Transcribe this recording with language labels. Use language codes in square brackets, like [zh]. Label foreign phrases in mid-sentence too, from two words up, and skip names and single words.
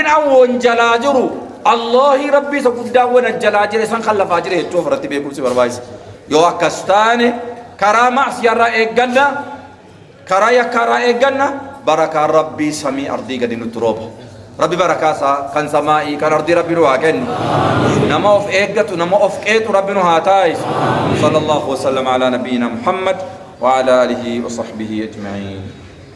[om] an wanjalaa jiru allahi rabbii isa guddaa wanjalaa jire san khallafaa jire jechuu ofirratti beekumsi barbaachisa yoo akkas taane karaa macsiyarraa eegganna karaa yakkaarraa eegganna barakaan rabbii samii ardii gadi nutti rooba rabbi barakaasaa kan samaa'ii kan ardii rabbi nu haa kennu nama of eeggatu nama of qeetu rabbi nu haa taayisu [ar] صلى الله وسلم على نبينا محمد وعلى آله وصحبه أجمعين